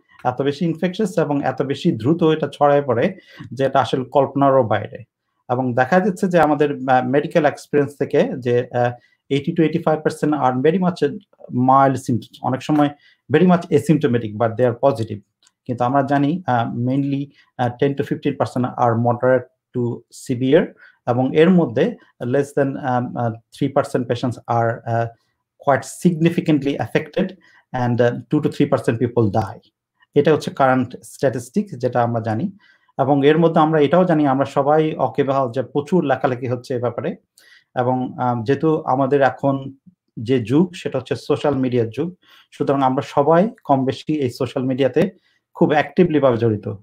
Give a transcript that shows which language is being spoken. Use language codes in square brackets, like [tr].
[bn] এত বেশি ইনফেকশাস এবং এত বেশি দ্রুত এটা ছড়ায় পড়ে যে এটা আসলে কল্পনারও বাইরে। এবং দেখা যাচ্ছে যে আমাদের মেডিকেল এক্সপিরিয়েন্স থেকে যে [en] 80 to 85% আর very much mild symptoms, অনেক সময় very much asymptomatic, but they are positive. [bn] কিন্তু আমরা জানি mainly 10 to 15% আর moderate two severe, এবং এর মধ্যে [en] less than 3% patients are quite significantly affected, and 2 to 3% people die. [bn] এটা হচ্ছে কারেন্ট স্ট্যাটিস্টিক্স যেটা আমরা জানি। এবং এর মধ্যে আমরা এটাও জানি, আমরা সবাই ওয়াকিবহাল যে প্রচুর লেখালেখি হচ্ছে এ ব্যাপারে। এবং যেহেতু আমাদের এখন যে যুগ সেটা হচ্ছে সোশ্যাল মিডিয়ার যুগ, সুতরাং আমরা সবাই কম বেশি এই সোশ্যাল মিডিয়াতে খুব অ্যাক্টিভলি ভাবে জড়িত।